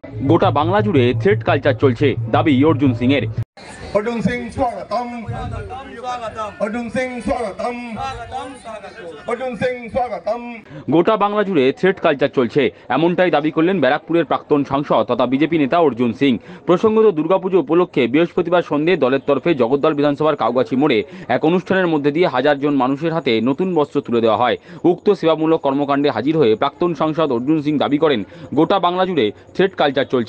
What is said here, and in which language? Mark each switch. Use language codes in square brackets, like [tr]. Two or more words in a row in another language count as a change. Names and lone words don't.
[bn] গোটা বাংলা জুড়ে [en] threat culture [bn] চলছে, দাবি অর্জুন সিং এর। [hi] अर्जुन सिंह स्वागतम अर्जुन सिंह स्वागतम अर्जुन सिंह स्वागतम। [bn] গোটা বাংলা জুড়ে [en] threat culture [bn] চলছে, এমনটাই দাবি করলেন ব্যারাকপুরের প্রাক্তন সাংসদ তথা বিজেপি নেতা অর্জুন সিং। প্রসঙ্গত দুর্গাপুজো উপলক্ষে বৃহস্পতিবার সন্ধ্যে দলের তরফে জগদ্দল বিধানসভার কাউগাছি মোড়ে এক অনুষ্ঠানের মধ্যে দিয়ে হাজার জন মানুষের হাতে নতুন বস্ত্র তুলে দেওয়া হয়। উক্ত সেবামূলক কর্মকাণ্ডে হাজির হয়ে প্রাক্তন সাংসদ অর্জুন সিং দাবি করেন, গোটা বাংলা জুড়ে [en] threat culture [bn] চলছে।